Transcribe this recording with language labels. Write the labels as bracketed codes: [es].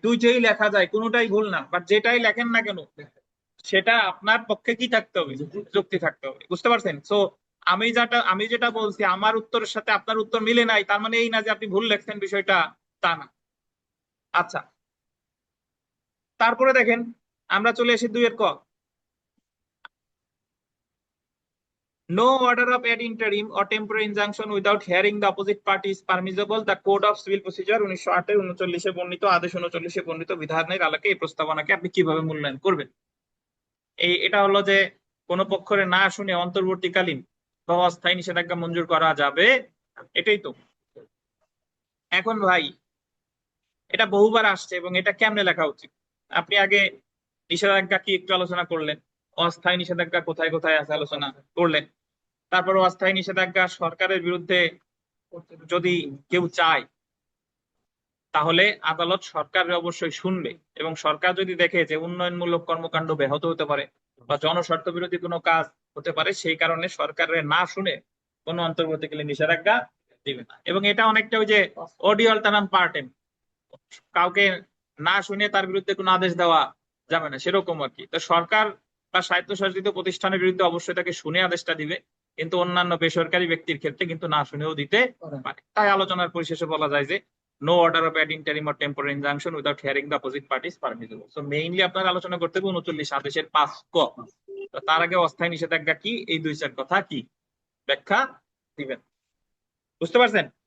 [bn] দুইটাই লেখা যায়, কোনোটাই ভুল না, বাট যেটাই লেখেন না কেন সেটা আপনার পক্ষে কি থাকতে হবে? যুক্তি থাকতে হবে। বুঝতে পারছেন? সো আমি যেটা বলছি আমার উত্তরের সাথে আপনার উত্তর মিলে নাই, তার মানে এই না যে আপনি ভুল লিখছেন, বিষয়টা তা না। আচ্ছা, তারপরে দেখেন আমরা চলে আসি 2 এর ক। [en] No order of ad interim or temporary injunction without hearing the opposite party is permissible. [bn] The Code of Civil Procedure 1908 বর্ণিত আদেশ 39 বর্ণিত বিধানের আলোকে এই প্রস্তাবনাকে আপনি কিভাবে মূল্যায়ন করবেন? এটা হলো যে কোন পক্ষের না শুনে অন্তর্বর্তীকালীন বা অস্থায়ী নিষেধাজ্ঞা মঞ্জুর করা যাবে, এটাই তো। এখন ভাই এটা বহুবার আসছে এবং এটা কেমনে লেখা উচিত? আপনি আগে নিষেধাজ্ঞা কি একটু আলোচনা করলেন, অস্থায়ী নিষেধাজ্ঞা কোথায় কোথায় আছে আলোচনা করলেন, তারপর অস্থায়ী নিষেধাজ্ঞা সরকারের বিরুদ্ধে যদি কেউ চায় তাহলে আদালত সরকারের অবশ্যই শুনবে, এবং সরকার যদি দেখে যে উন্নয়নমূলক কর্মকাণ্ড ব্যাহত হতে পারে বা জনস্বার্থ বিরোধী কোনো কাজ হতে পারে, সেই কারণে সরকারের না শুনে কোনো অন্তর্বর্তীকালীন নিষেধাজ্ঞা দিবে না। এবং এটা অনেকটা ওই যে অডিও অল্টারাম পার্টেম, কাউকে না শুনে তার বিরুদ্ধে কোনো আদেশ দেওয়া যাবে না, সেরকম আর কি। তো সরকার বা স্বায়ত্তশাসিত প্রতিষ্ঠানের বিরুদ্ধে অবশ্যই তাকে শুনে আদেশটা দিবে, কিন্তু অন্যান্য বেসরকারি ব্যক্তির ক্ষেত্রে কিন্তু না শুনেও দিতে পারে। তাই আলোচনার পরিশেষে বলা যায় যে [en] No order of ad interim or temporary injunction without hearing the opposite party is permissible. [bn] So mainly আপনার আলোচনা করতে হবে 39 আদেশের 5 ক। তো তার আগে অস্থায়ী নিষেধাজ্ঞা কি, এই 2-4 কথা কি ব্যাখ্যা দিবেন, বুঝতে পারছেন?